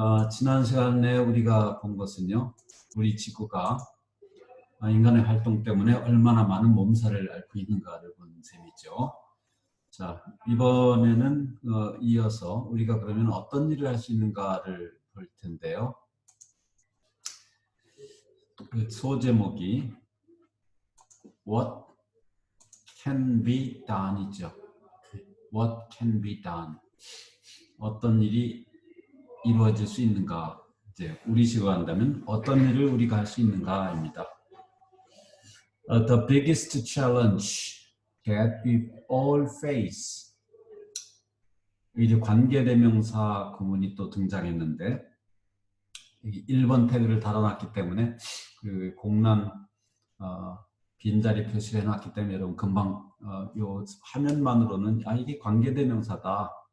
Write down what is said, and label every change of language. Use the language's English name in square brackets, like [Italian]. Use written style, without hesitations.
[Korean] 지난 시간에 우리가 본 것은요, 우리 지구가 인간의 활동 때문에 얼마나 많은 몸살을 앓고 있는가를 본 셈이죠. 자, 이번에는 이어서 우리가 그러면 어떤 일을 할 수 있는가를 볼 텐데요. 그 소제목이 [English] What can be done [Korean] 이죠. [English] What can be done. [Korean] 어떤 일이 이루어질 수 있는가. 이제 우리식으로 한다면 어떤 일을 우리가 할 수 있는가입니다. [English] The biggest challenge that we all face. [Korean] 이제 관계대명사 구문이 또 등장했는데 1번 태그를 달아놨기 때문에 그 공란 빈자리 표시를 해놨기 때문에 여러분 금방 요 화면만으로는 이게 관계대명사다.